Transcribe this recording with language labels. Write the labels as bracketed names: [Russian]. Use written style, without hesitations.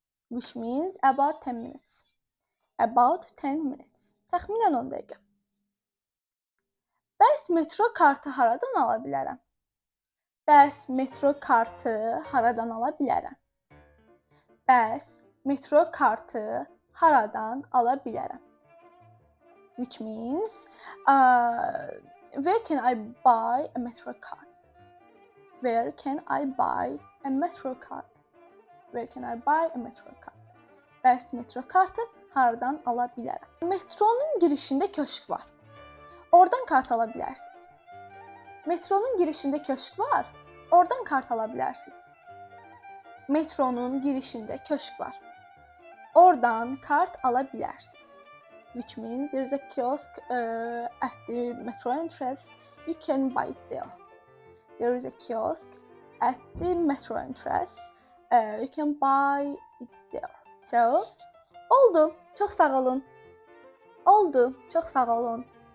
[English] Which means about 10 minutes. About 10 minutes. [Azerbaijani] Təxminən 10 dəqiqə. Bəs metro kartı haradan ala bilərəm? Bəs metro kartı haradan ala bilərəm? Bəs metro kartı haradan ala bilərəm? [English] Which means, where can I buy a metro card? Where can I buy a metro card? Where can I buy a metro card? [Azerbaijani] Bəs metro kartı haradan ala bilərəm? Metronun girişində köşk var. Oradan kart ala bilərsiniz. Metronun girişində köşk var. Oradan kart ala bilərsiniz. Metronun girişində köşk var. Oradan kart ala bilərsiniz. [English] Which means there is a kiosk at the metro entrance. You can buy it there. There is a kiosk at the metro entrance. You can buy it there. So, [Azerbaijani] oldu. Çox sağ olun. Oldu. Çox sağ olun.